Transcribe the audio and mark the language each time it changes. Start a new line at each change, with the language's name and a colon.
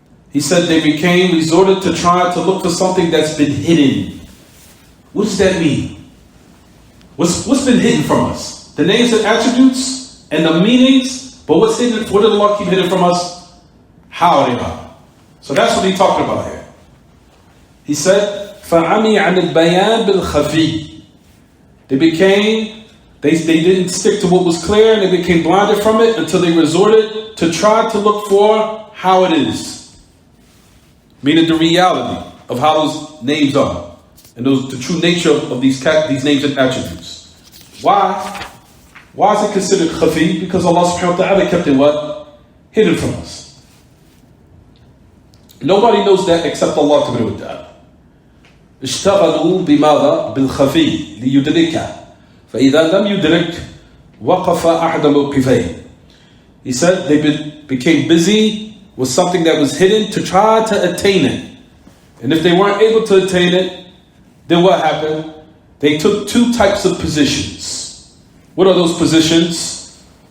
English: He said they resorted to try to look for something that's been hidden. What does that mean? What's been hidden from us? The names and attributes and the meanings, but what's hidden? What did Allah keep hidden from us? How they are. So that's what he's talking about here. He said,
Arabic: فَعَمِي عَنِ الْبَيَانِ بِالْخَفِيِّ.
English: They didn't stick to what was clear, and they became blinded from it until they resorted to try to look for how it is. Meaning the reality of how those names are, and the true nature of these names and attributes. Why? Why is it considered khafi? Because Allah subhanahu wa ta'ala kept it what? Hidden from us. Nobody knows that except Allah subhanahu wa ta'ala.
Arabic: اشتغلوا بماذا؟ بالخفي ليدركه فإذا لم يدرك وقف أحد موقفين.
English: He said they became busy with something that was hidden to try to attain it. And if they weren't able to attain it, then what happened? They took 2 types of positions. What are those positions?